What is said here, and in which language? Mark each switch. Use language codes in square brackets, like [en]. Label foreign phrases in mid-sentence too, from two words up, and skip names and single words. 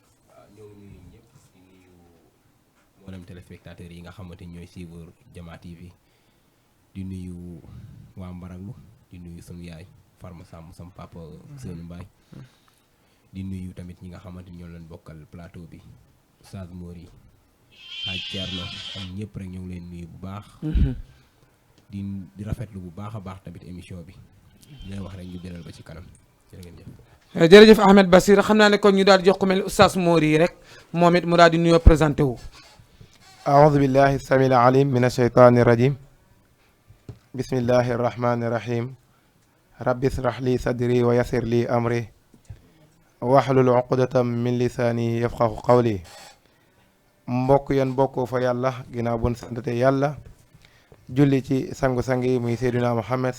[wo] mboolem téléspectateurs yi nga xamante ni ñooy suivre Jama TV di nuyu waa Mbaraglu di nuyu sunu yaay Farma Samb sam papa Sënu Mbaye di nuyu tamit ñi nga xamante ni ñoo leen bokkal plateau bi Oustaz Mori ak Thierno ak ñëpp rek ñoo ngi leen nuyu bu baax di rafetlu bu baax a baax tamit émission bi di leen wax rek ñu delal ba ci kanam jërë ngeen jëf. jërëjëf Ahmed Basir xam naa ne kon ñu daal di jox ko mel ni Oustaz Mori rek moom it mu daal di nuyoo présenté wu. [ar] أعوذ بالله السميع العليم من الشيطان الرجيم بسم الله الرحمن الرحيم رب اشرح لي صدري ويسر لي أمري واحلل عقدة من لساني يفقهوا قولي. [wo] mbokk yéen bokk fa yàlla ginnaaw bun santate yàlla julli ci sangu-sang yi muy seyduna muhammad